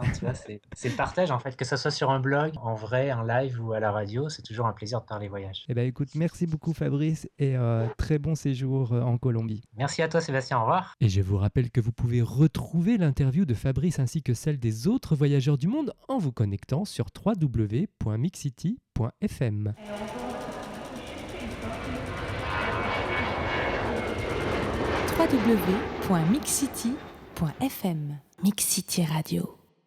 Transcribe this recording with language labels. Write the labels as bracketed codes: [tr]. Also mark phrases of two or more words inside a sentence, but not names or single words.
[fr] Tu vois, c'est le partage en fait, que ce soit sur un blog, en vrai, en live ou à la radio, c'est toujours un plaisir de parler voyage. Eh ben écoute, merci beaucoup Fabrice et très bon séjour en Colombie. Merci à toi Sébastien, au revoir. Et je vous rappelle que vous pouvez retrouver l'interview de Fabrice ainsi que celle des autres voyageurs du monde en vous connectant sur www.mixcity.fm. www.mixcity.fm Mix City Radio.